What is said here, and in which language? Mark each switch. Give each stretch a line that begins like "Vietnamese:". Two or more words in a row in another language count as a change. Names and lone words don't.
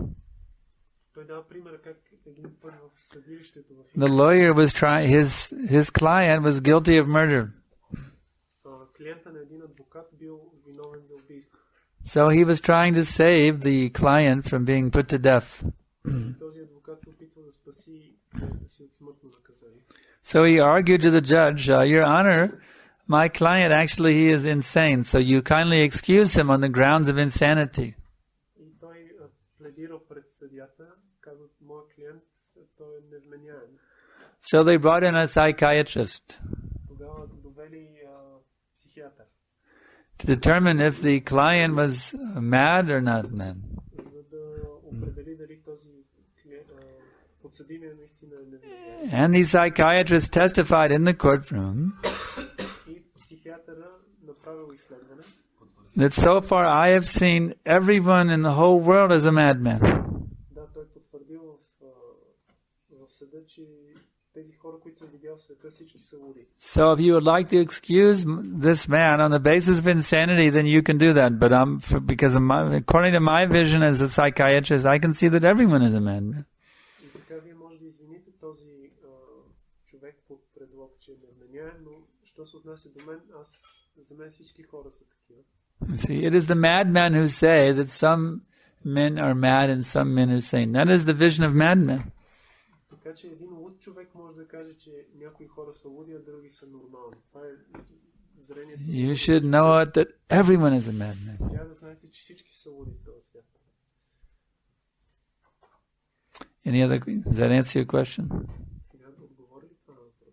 Bulgarian: Той дава пример как един път в съдилището в
English: The lawyer was trying, his client was guilty of murder.
Bulgarian: Клиента на един адвокат бил виновен за убийство.
English: So he was trying to save the client from being put to death.
Bulgarian: Този адвокат се опитва да спаси клиента си от смъртно наказание.
English: So he argued to the judge, Your Honor, my client actually he is insane, so you kindly excuse him on the grounds of insanity.
Bulgarian: И той пледира пред съдията, казва, моят клиент, той е невменяем.
English: So they brought in a psychiatrist
Bulgarian: Тогава довели психиатър,
English: to determine if the client was mad or not mad.
Bulgarian: за да определи дали този подсъдимия наистина е невменяем.
English: And the psychiatrist testified in the courtroom
Bulgarian: И психиатъра направил изследване,
English: that so far I have seen everyone in the whole world as a madman.
Bulgarian: да, той потвърдил в съда, че тези хора, които са видял в света, всички са луди.
English: So if you would like to excuse this man on the basis of insanity, then you can do that. But because of according to my vision as a psychiatrist, I can see that everyone is a madman.
Bulgarian: И така вие може да извините този човек под предлог, че е невменяем, но що се отнася до мен, за мен всички хора са такива.
English: See, it is the madmen who say that some men are mad and some men are sane. That is the vision of madmen.
Bulgarian: Така че един луд човек може да каже, че някои хора са луди, а други са нормални. Това е зрението.
English: You should know it that everyone is a madman.
Bulgarian: Трябва да знаете, че всички са луди в този свят.
English: Any other? Does that answer your question?
Bulgarian: Сега да отговори ли това на